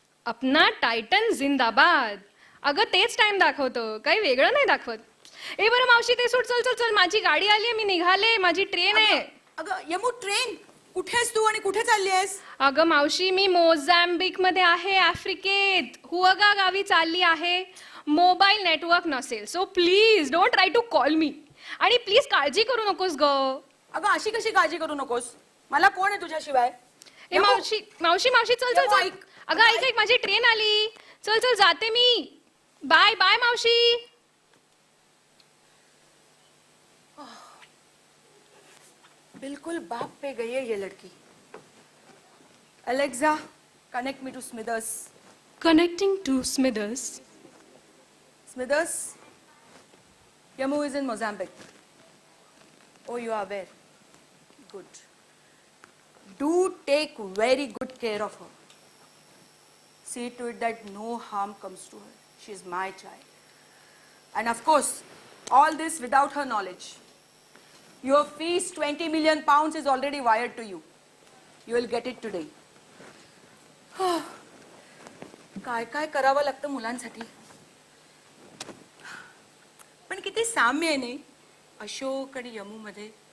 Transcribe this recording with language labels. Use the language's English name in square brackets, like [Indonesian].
[Hindi] अपना टायटन जिंदाबाद. [Marathi] अगं तेच टाइम दाखवतं, काही वेगळं नाही दाखवत. ए बरं मावशी ते सोड, चल चल चल, माझी गाडी आली आहे, मी निघाले, माझी ट्रेन आहे. अगं यमू, ट्रेन कुठे आहेस तू आणि कुठे चालली आहेस? अगं मावशी मी मोझाम्बिक मध्ये आहे, आफ्रिकेत हुआगा गावी चालली आहे. मोबाईल नेटवर्क नसेल, [English] So please don't try to call me. [Marathi] आणि प्लीज काळजी करू नकोस ग. अगं अशी कशी काळजी करू नकोस, मला कोण आहे तुझ्याशिवाय? ए मावशी मावशी मावशी, चल चल यमू, चल. ऐक. अगं ऐक ऐक, माझी ट्रेन आली, चल चल जाते मी. बाय बाय मावशी. [Hindi] बिल्कुल बाप पे गई है ये लड़की. [English] Alexa, connect me to Smithers. Connecting to Smithers. Smithers, Yamu is in Mozambique. Oh, you are aware. Good. Do take very good care of her. See to it that no harm comes to her. She is my child. And of course, all this without her knowledge. Your fees, 20 million pounds, is already wired to you. You will get it today. [Marathi] काय काय करावं लागतं मुलांसाठी. पण किती साम्य आहे नाही अशोक आणि यमू मध्ये.